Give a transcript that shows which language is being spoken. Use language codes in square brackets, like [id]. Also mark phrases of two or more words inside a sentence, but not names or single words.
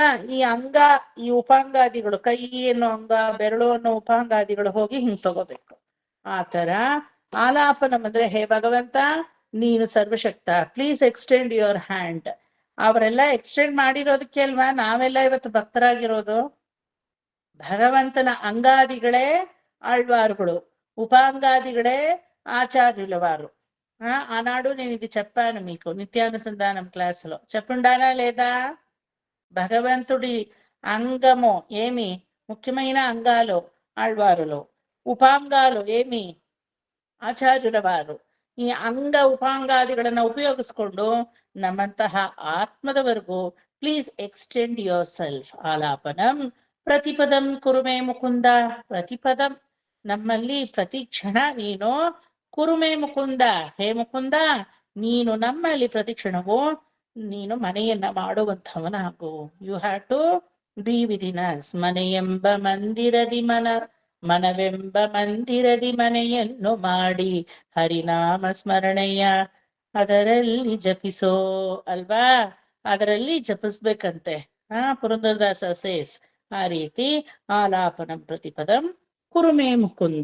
[kn] ಈ ಉಪಾಂಗಾದಿಗಳು, ಕೈ ಅನ್ನೋ ಅಂಗ, ಬೆರಳು ಅನ್ನೋ ಉಪಾಂಗಾದಿಗಳು ಹೋಗಿ ಹಿಂಗ್ ತಗೋಬೇಕು. ಆತರ ಆಲಾಪನಂ ಅಂದ್ರೆ, ಹೇ ಭಗವಂತ ನೀನು ಸರ್ವಶಕ್ತ, [en] please extend your hand. [kn] ಅವರೆಲ್ಲ ಎಕ್ಸ್ಟೆಂಡ್ ಮಾಡಿರೋದಕ್ಕೆ ಅಲ್ವಾ ನಾವೆಲ್ಲ ಇವತ್ತು ಭಕ್ತರಾಗಿರೋದು. ಭಗವಂತನ ಅಂಗಾದಿಗಳೇ ಆಳ್ವಾರುಗಳು, [te] ఉపాంగాదిగడే ఆచార్యుల వారు. ఆనాడు నేను ఇది చెప్పాను మీకు నిత్యానుసంధానం క్లాసులో. చెప్పుండానా లేదా? భగవంతుడి అంగము ఏమి? ముఖ్యమైన అంగాలు ఆళ్వారులు, ఉపాంగాలు ఏమి? [kn] ಆಚಾರ್ಯರ ವಾರು. ಈ ಅಂಗ ಉಪಾಂಗಾದಿಗಳನ್ನ ಉಪಯೋಗಿಸ್ಕೊಂಡು ನಮ್ಮಂತಹ ಆತ್ಮದವರೆಗೂ [en] please extend yourself. [sa] ಆಲಾಪನಂ ಪ್ರತಿಪದಂ ಕುರುಮೇ ಮುಕುಂದ. [kn] ಪ್ರತಿಪದಂ ನಮ್ಮಲ್ಲಿ ಪ್ರತಿ ಕ್ಷಣ ನೀನು [sa] ಕುರುಮೇ ಮುಕುಂದ, [kn] ಹೇ ಮುಕುಂದ ನೀನು ನಮ್ಮಲ್ಲಿ ಪ್ರತಿ ಕ್ಷಣವೂ ನೀನು ಮನೆಯನ್ನ ಮಾಡುವಂಥವನಾಗು. [en] You have to be within us. [kn] ಮನೆಯೆಂಬ ಮಂದಿರದಿ ಮನವೆಂಬ ಮಂದಿರದಿ ಮನೆಯನ್ನು ಮಾಡಿ ಹರಿನಾಮ ಸ್ಮರಣೆಯ ಅದರಲ್ಲಿ ಜಪಿಸೋ ಅಲ್ವಾ? ಅದರಲ್ಲಿ ಜಪಿಸ್ಬೇಕಂತೆ. ಪುರಂದರದಾಸ ಸೇಸ್ ಆ ರೀತಿ [sa] ಆಲಾಪನಂ ಪ್ರತಿಪದಂ ಕುರುಮೇ ಮುಕುಂದ.